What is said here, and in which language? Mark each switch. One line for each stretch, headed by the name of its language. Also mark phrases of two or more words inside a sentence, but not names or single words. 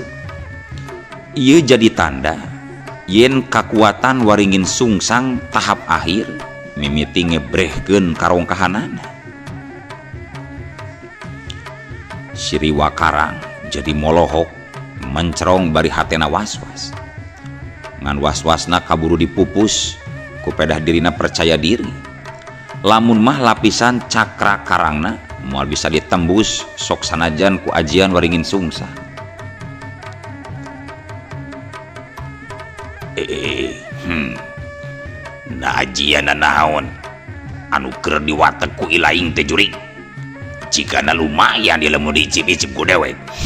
Sundanese: Ieu jadi tanda yen kakuatan waringin sungsang tahap akhir mimiti ngebrehkeun karongkahanana. Siriwa Karang jadi molohok mencerong bari hatena was-was. Ngan was-wasna kaburu dipupus ku pedah dirina percaya diri. Lamun mah lapisan cakra karangna moal bisa ditembus sok sanajan ku ajian waringin sungsang. Nah ajian naon anu keur diwateg ku ilaing teh jurig, jikana lumayan dia lemu diicip-icip ku dewek.